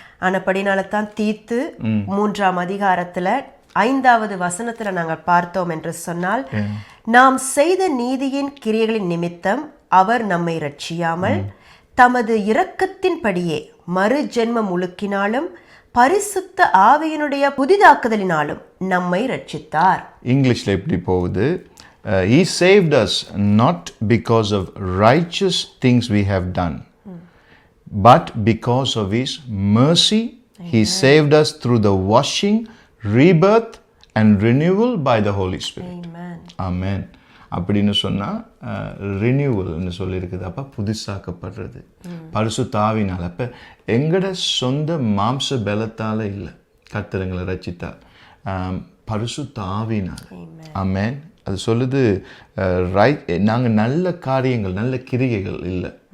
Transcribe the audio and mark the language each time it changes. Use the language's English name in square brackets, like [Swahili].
[Tamil] ஆனபடினால தான் தீத்து 3ஆம் அதிகாரத்தில் 5வது வசனத்தில் நாங்கள் பார்த்தோம் என்று சொன்னால், நாம் செய்த நீதியின் கிரியைகளின் நிமித்தம் அவர் நம்மை ரட்சியாமல் தமது இரக்கத்தின்படியே மறு ஜென்ம முழுக்கினாலும் பரிசுத்த ஆவியினுடைய புதிதாக்குதலினாலும் நம்மை ரட்சித்தார். இங்கிலீஷ்ல எப்படி போகுது? [English] He saved us not because of righteous things we have done, but because of His mercy. He saved us through the washing, rebirth and renewal by the Holy Spirit. Amen. [Tamil] அப்படின்னு சொன்னால் ரினியூவல்னு சொல்லியிருக்குது. அப்போ புதுசாக்கப்படுறது பரிசுத்த ஆவினால். அப்போ எங்களோட சொந்த மாம்ச பலத்தால் இல்லை கர்த்தர் எங்களை ரட்சித்தார், பரிசுத்த ஆவினால். ஆமென். அது சொல்லுது ரைட், நாங்கள் நல்ல காரியங்கள் நல்ல கிரிகைகள் இல்லை.